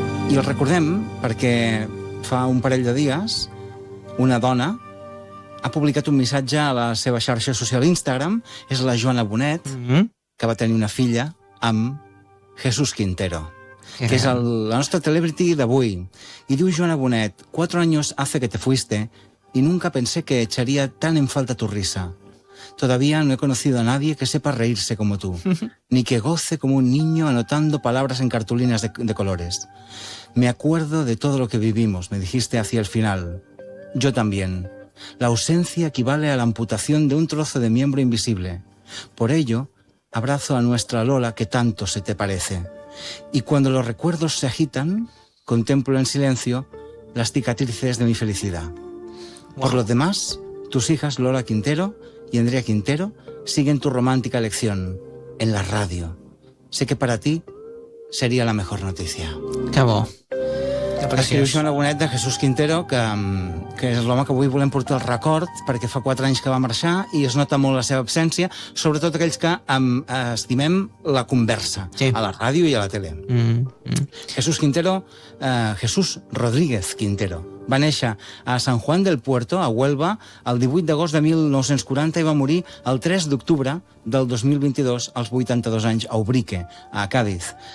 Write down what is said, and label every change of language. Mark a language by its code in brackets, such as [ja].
[ca] I el recordem perquè fa un parell de dies una dona ha publicat un missatge a la seva xarxa social Instagram, és la Joana Bonet, que va tenir una filla amb Jesús Quintero, que és la nostra celebrity d'avui. I diu [es] Joana Bonet, 4 años hace que te fuiste y nunca pensé que echaría tan en falta tu risa. Todavía no he conocido a nadie que sepa reírse como tú, ni que goce como un niño anotando palabras en cartulinas de colores. Me acuerdo de todo lo que vivimos, me dijiste hacia el final. Yo también. La ausencia equivale a la amputación de un trozo de miembro invisible. Por ello, abrazo a nuestra Lola que tanto se te parece. Y cuando los recuerdos se agitan, contemplo en silencio las cicatrices de mi felicidad. Wow. Por lo demás, tus hijas Lola Quintero y Andrea Quintero siguen tu romántica lección en la radio. Sé que para ti sería la mejor noticia. Cabo. [ca] Escriu Joana Bonet de Jesús Quintero, que és l'home que avui volem portar el record, perquè fa 4 anys que va marxar i es nota molt la seva absència, sobretot aquells que estimem la conversa sí. a la ràdio i a la tele. Jesús Quintero, Jesús Rodríguez Quintero, va néixer a San Juan del Puerto, a Huelva, el 18 d'agost de 1940 i va morir el 3 d'octubre del 2022, als 82 anys, a Ubrique, a Càdiz.